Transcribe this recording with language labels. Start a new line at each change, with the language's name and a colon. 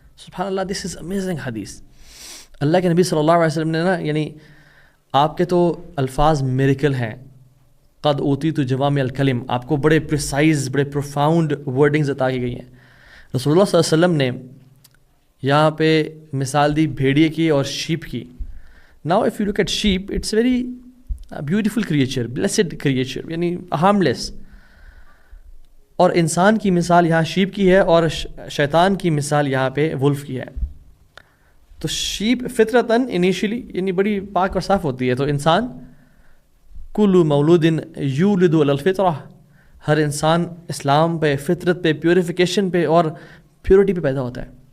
Urdu: سبحان اللہ،
English: this is amazing
Urdu: حدیث. اللہ کے نبی صلی اللہ علیہ وسلم نے یعنی آپ کے تو الفاظ میریکل ہیں،
Arabic: قد اوتیت جوامع الکلم،
Urdu: آپ کو بڑے پریسائز، بڑے پروفاؤنڈ ورڈنگز عطا کی گئی ہیں. رسول اللہ صلی اللہ علیہ وسلم نے یہاں پہ مثال دی بھیڑیے کی اور شیپ کی.
English: Now if you look at sheep, it's very beautiful creature, blessed creature, یعنی harmless.
Urdu: اور انسان کی مثال یہاں شیپ کی ہے، اور شیطان کی مثال یہاں پہ ولف کی ہے. تو شیپ فطرتاً انیشلی یعنی بڑی پاک اور صاف ہوتی ہے. تو انسان
Arabic: کل مولود یولد علی الفطرہ،
Urdu: ہر انسان اسلام پہ، فطرت پہ، پیوریفیکیشن پہ اور پیورٹی پہ پیدا ہوتا ہے.